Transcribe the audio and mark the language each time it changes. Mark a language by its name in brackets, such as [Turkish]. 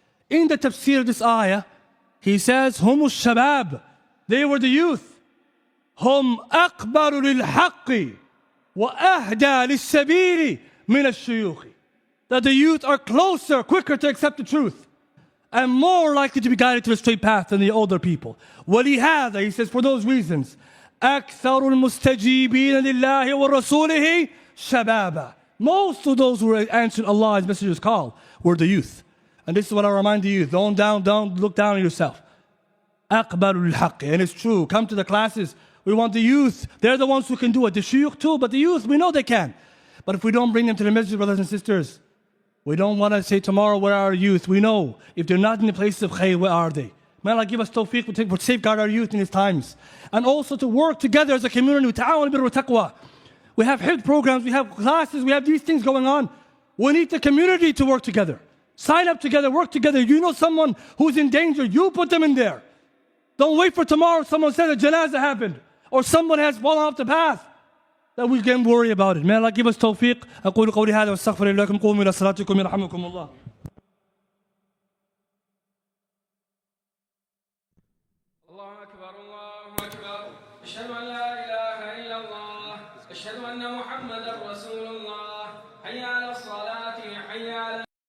[English] In the tafsir of this ayah, he says, [Arabic] هُمُ الشَّبَابِ, [English] they were the youth. [Arabic] هُمْ أَقْبَرُ لِلْحَقِّ وَأَهْدَى لِلسَّبِيلِ مِنَ الشُّيُوخِ. [English] That the youth are closer, quicker to accept the truth, and more likely to be guided to the straight path than the older people. [Arabic] وَلِهَذَا, [English] he says, for those reasons, [Arabic] أَكْثَرُ الْمُسْتَجِيبِينَ لِلَّهِ وَرَسُولِهِ شَبَابًا. [English] Most of those who answered Allah's Messenger's call were the youth. And this is what I remind the youth. Don't look down on yourself. [Arabic] أَقْبَلُ الْحَقِّ. [English] And it's true. Come to the classes. We want the youth. They're the ones who can do it. The shuyukh too, but the youth, we know they can. But if we don't bring them to the masjid, brothers and sisters, we don't want to say tomorrow, where are our youth? We know. If they're not in the place of khayr, where are they? May Allah give us tawfiq to safeguard our youth in these times. And also to work together as a community. Ta'awun bil taqwa. We have hifd programs, we have classes, we have these things going on. We need the community to work together. Sign up together, work together. You know someone who's in danger, you put them in there. Don't wait for tomorrow someone said a janazah happened or someone has fallen off the path that we can worry about it. May Allah give us tawfiq. [Arabic] أقول قولي هذا واستغفر الله لكم. قوموا إلى صلاتكم يرحمكم الله. الله أكبر الله أكبر. أشهد أن لا إله إلا الله. أشهد أن محمدا رسول الله. حي على الصلاة حي على